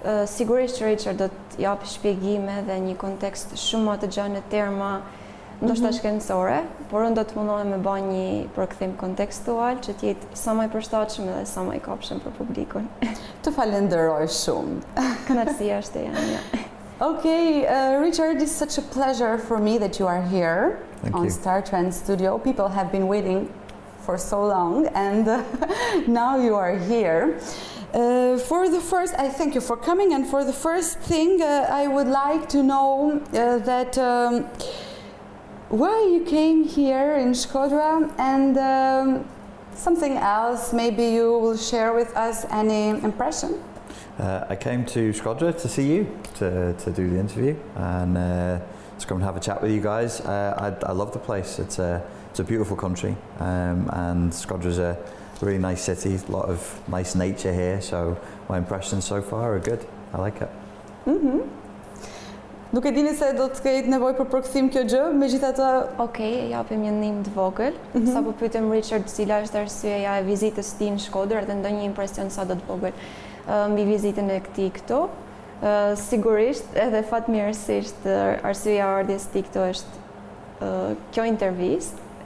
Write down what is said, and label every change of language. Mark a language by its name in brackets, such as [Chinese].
[Albanian] Sigurisht që Richard do të japë shpjegime dhe një kontekst shumë më të gjatë në terma ndoshta shkencore, por unë do të mundohem me bëj një përkthim kontekstual që të jetë sa më i përshtatshëm dhe sa më i kopshëm për publikun. Të falenderoj shumë. Kënaqësia është e jam. [English] Okay, Richard, it's such a pleasure for me that you are here. on Star Trend Studio. People have been waiting for so long, and now you are here. For the first, I thank you for coming, and for the first thing, I would like to know that why you came here in SHKODÖR, and something else, maybe you will share with us any impression? I came to SHKODÖR to see you, to do the interview, and to come and have a chat with you guys. I love the place. It's a beautiful country, and SHKODÖR is a really nice city, a lot of nice nature here, so my impressions so far are good. I like it. [Albanian] Nuk e dini se do të ketë nevojë për përkthim kjo gjë, megjithatë. Okej, japim një ndihmë të vogël. Sapo pyetëm Richard cila është arsyeja e vizitës së tij në SHKODÖR dhe ndonjë impresion sa do të vogël mbi vizitën e këtij këtu. Sigurisht edhe fatmirësisht arsyeja e ardhjes së tij këtu është kjo intervistë.